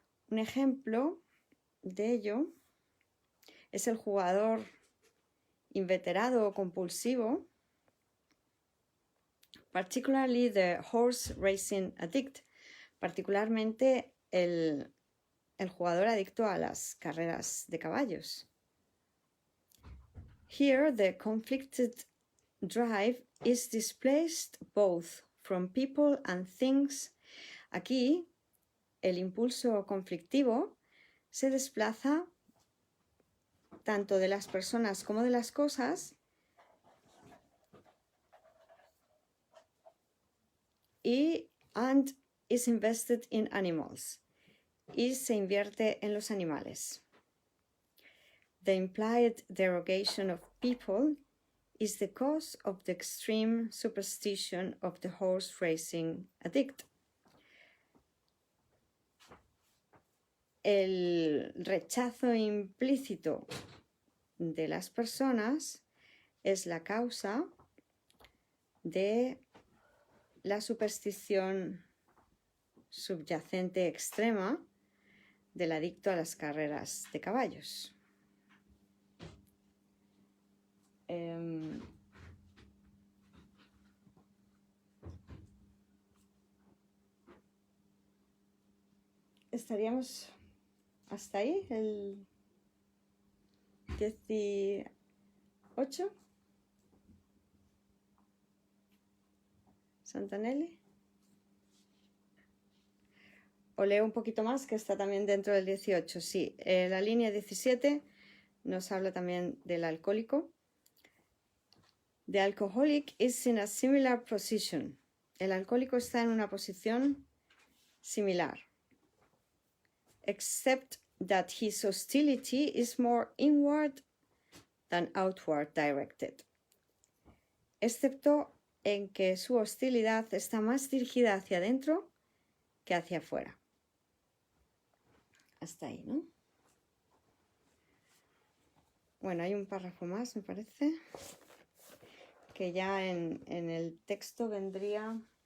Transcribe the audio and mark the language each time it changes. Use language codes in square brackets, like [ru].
[es] Un ejemplo de ello es el jugador inveterado o compulsivo, [en] particularly the horse racing addict, [es] particularmente el jugador adicto a las carreras de caballos. [en] Here, the conflicted drive is displaced both from people and things. [es] Aquí, el impulso conflictivo se desplaza tanto de las personas como de las cosas [en] and is invested in animals, [es] y se invierte en los animales. [en] The implied derogation of people is the cause of the extreme superstition of the horse racing addict. [es] El rechazo implícito de las personas es la causa de la superstición subyacente extrema del adicto a las carreras de caballos. estaríamos hasta ahí, el 18. Santanelli. O leo un poquito más, que está también dentro del 18. Sí, la línea 17 nos habla también del alcohólico. [en] The alcoholic is in a similar position. [es] El alcohólico está en una posición similar. [en] Except that his hostility is more inward than outward directed. [es] Excepto en que su hostilidad está más dirigida hacia adentro que hacia afuera. Hasta ahí, ¿no? Bueno, hay un párrafo más, me parece, que ya en el texto vendría...